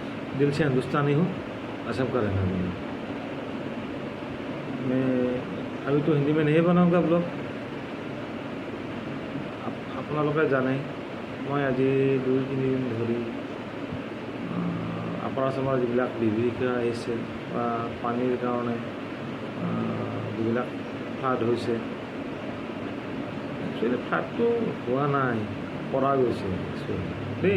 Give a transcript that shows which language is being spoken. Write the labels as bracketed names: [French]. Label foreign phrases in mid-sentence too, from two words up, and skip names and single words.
[Hindi] दिल से हिंदुस्तानी हूँ, असम का रहने वाला हूँ। मैं अभी तो हिंदी में नहीं बनाऊँगा ब्लॉग, [Assamese] আপোনালোকে জানে মই আজি 2-3 দিন ধৰি আপাৰ আসামৰ যিবিলাক বিভীষিকা আহিছে বা পানীৰ কাৰণে যিবিলাক ফ্লাড হৈছে, একচুৱেলি ফ্লাডটো হোৱা নাই, পৰা গৈছে একচুৱেলি দেই।